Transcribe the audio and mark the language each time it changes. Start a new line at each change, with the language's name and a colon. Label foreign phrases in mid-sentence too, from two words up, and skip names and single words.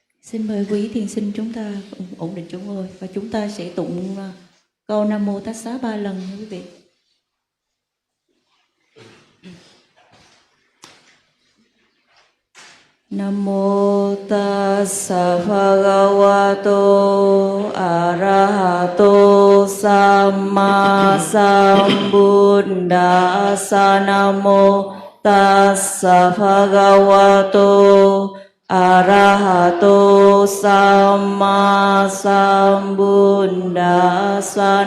Vietnamese: Xin mời quý thiền sinh chúng ta ổn định chỗ ngồi và chúng ta sẽ tụng câu Nam Mô Tát Xá 3 lần nha quý vị. Nam Mô
Pali: Tassa Bhagavato Arahato Samma Sambuddhassa.
Vietnamese: Nam Mô
Pali: Tassa Bhagavato Arahato Samma Sambuddhassa.